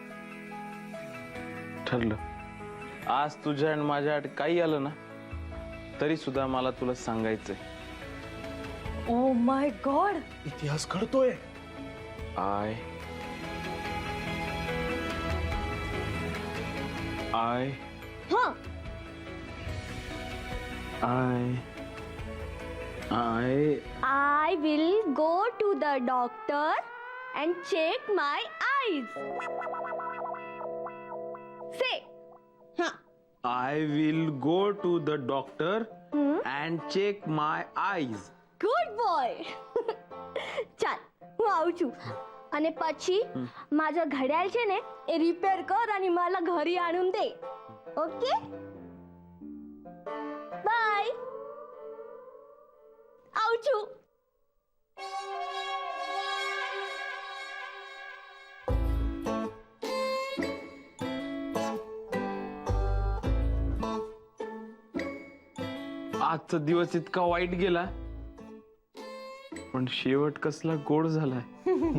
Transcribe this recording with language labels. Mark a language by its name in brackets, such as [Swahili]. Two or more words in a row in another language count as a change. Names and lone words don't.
[Marathi] ठरलं, आज तुझ्या आणि माझ्या आड काही आलं ना तरी सुद्धा मला तुला सांगायचंय. [English] Oh my God, [Marathi] इतिहास घडतोय. [English] I I हा I I will go to the doctor and check my eyes. Say. Ha. I will go to the doctor and check my eyes. Good boy. [Gujarati] ચાલ હું આવું છું અને પછી माझं ઘડિયાળ છે ને એ રિપેર કર અને मला ઘરે आणून દે. [English] Okay? Bye. [Gujarati] આવું છું. [Marathi] आजचा दिवस इतका वाईट गेला पण शेवट कसला गोड झालाय.